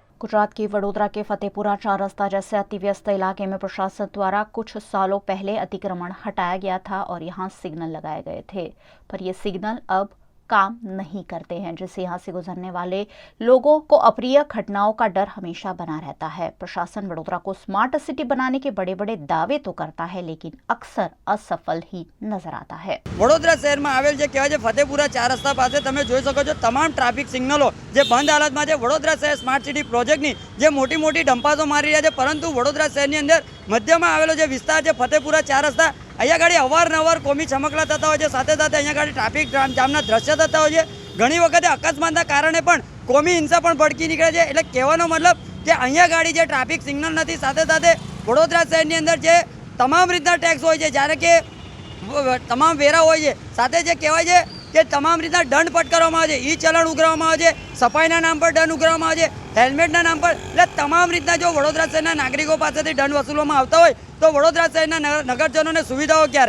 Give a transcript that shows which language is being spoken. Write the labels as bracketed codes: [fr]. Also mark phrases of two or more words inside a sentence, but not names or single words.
[hi] गुजरात की वडोदरा के फतेहपुरा 4 रास्ता जैसे अति व्यस्त इलाके में प्रशासन द्वारा कुछ सालों पहले अतिक्रमण हटाया गया था और यहाँ सिग्नल लगाए गए थे, पर ये सिग्नल अब काम नहीं करते हैं, जिससे यहाँ से गुजरने वाले लोगों को अप्रिय घटनाओं का डर हमेशा बना रहता है। प्रशासन वडोदरा को स्मार्ट सिटी बनाने के बड़े बड़े दावे तो करता है लेकिन अक्सर असफल ही नजर आता है। [gu] વડોદરા શહેર માં આવેલ કહેવાય ફતેહપુરા 4 રસ્તા પાસ તમે જોઈ શકો છો તમામ ટ્રાફિક સિગ્નલો જે બંદ હાલત માં વડોદરા શહેર સ્માર્ટ સિટી પ્રોજેક્ટની જે મોટી મોટી ડંફાસો મારી રહ્યા છે, પરંતુ વડોદરા શહેરની અંદર મધ્ય માં આવેલો જે વિસ્તાર છે ફતેહપુરા 4 રસ્તા, અહીંયા ગાડી અવારનવાર કોમી ચમકલા થતા હોય છે, સાથે સાથે અહીંયા ગાડી ટ્રાફિક જામના દૃશ્ય થતા હોય છે। ઘણી વખતે અકસ્માતના કારણે પણ કોમી હિંસા પણ ભડકી નીકળે છે। એટલે કહેવાનો મતલબ કે અહીંયા ગાડી જે [en] traffic signal [gu] નથી, સાથે સાથે વડોદરા શહેરની અંદર જે તમામ રીતના ટેક્સ હોય છે, જ્યારે કે તમામ વેરા હોય છે, સાથે જે કહેવાય છે કે તમામ રીતના દંડ ફટકારવામાં આવે છે, ઈ ચલણ ઉઘરાવવામાં આવે છે, સફાઈના નામ પર દંડ ઉઘરાવવામાં આવે છે, હેલ્મેટના નામ પર, એટલે તમામ રીતના જો વડોદરા શહેરના નાગરિકો પાસેથી દંડ વસૂલવામાં આવતા હોય તો વડોદરા શહેરના નગરજનોને સુવિધાઓ ક્યારે?